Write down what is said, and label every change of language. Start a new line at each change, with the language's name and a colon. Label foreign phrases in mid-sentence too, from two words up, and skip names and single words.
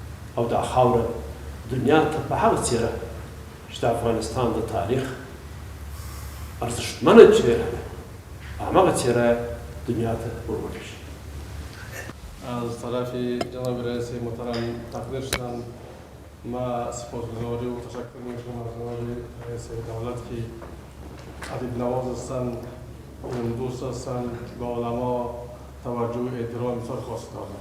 Pashto: او دا خاوره دنیا ته په هغه څیره چې د افغانستان د تاریخ ارزښتمنه څیره ده همغه څیره دنیا ته ورولېږي.
Persian: از طرف جناب رئیس محترم تقدیر شدن ما سپاسگزاری و تشکر میکنم از جناب رئیس دولت که ادیب نواز هستند، علم دوست هستند، به علما توجه و احترام بسیار خاص دارند.